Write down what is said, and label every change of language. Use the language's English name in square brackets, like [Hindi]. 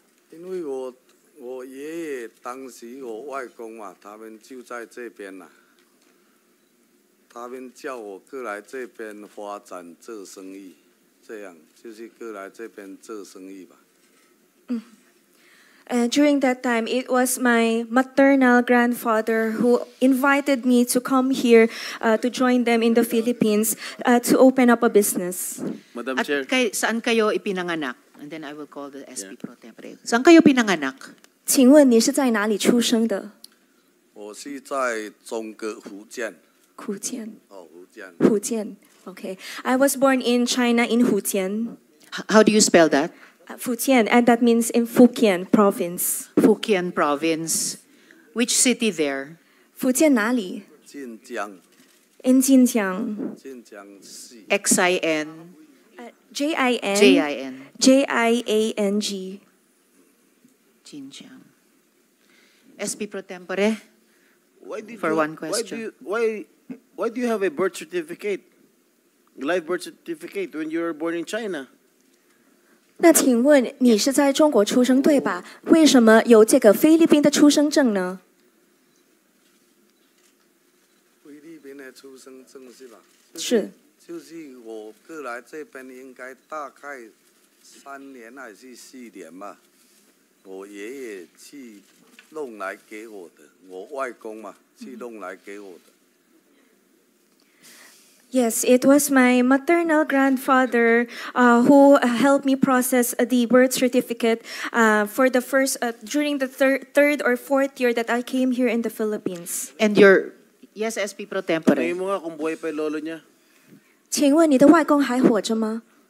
[Chinese] 因为我爷爷当时我外公嘛，他们就在这边呐、他们叫我过来这边发展做生意，这样就是过来这边做生意吧。 [English] During that time, it was my maternal grandfather who invited me to come here to join them in the Philippines to open up a business. Madam At Chair. [Filipino] saan kayo ipinanganak? [English] And then I will call the SP Pro Tempore. [Filipino] Saan kayo pinanganak? [Chinese] 请问你是在哪里出生的？我是在中国福建，福建。哦，福建。福建。Okay. [English] I was born in China in Fujian. How do you spell that? Fujian, and that means in Fujian province. Fujian Province. Which city there? [Chinese] 福建哪里晋江，？In 晋江。晋江市。 [English] X-I-N? J-I-N. J-I-N. J-I-A-N-G. Jinjiang. SP Pro Tempore? For one question. Why do you have a birth certificate, live birth certificate, when you were born in China? [Chinese] 那请问你是在中国出生对吧？为什么有这个菲律宾的出生证呢？菲律宾的出生证是吧？是。就是我过来这边应该大概3年还是4年吧，我爷爷去弄来给我的，我外公嘛去弄来给我的。 [English] Yes, it was my maternal grandfather who helped me process the birth certificate for the first during the third or fourth year that I came here in the Philippines. And your, yes, SP Pro Tempore. [Filipino] Tanungin mo nga kung buhay pa yung lolo niya. [Chinese] 请问你的外公还活着吗？